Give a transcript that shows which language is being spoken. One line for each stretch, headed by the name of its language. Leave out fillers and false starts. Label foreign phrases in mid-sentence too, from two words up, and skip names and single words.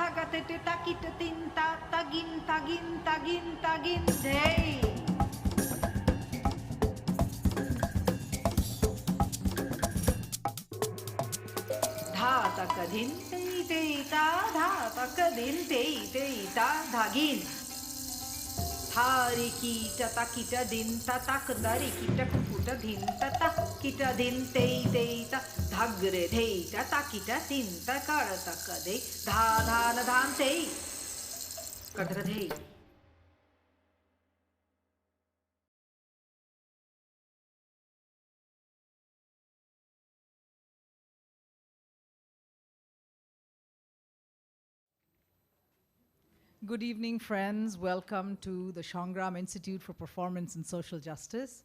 English: te te takita tinta tagin tagin tagin tagin day. Dha takadin te te ta dha takadin te te ta dhagin. Thari kita takita din tatak dari kita kuputa din tatak kita din te te ta dhagre te ta takita din takara takade dha dha na dhan te kadra te. Good evening, friends. Welcome to the Shongram Institute for Performance and Social Justice.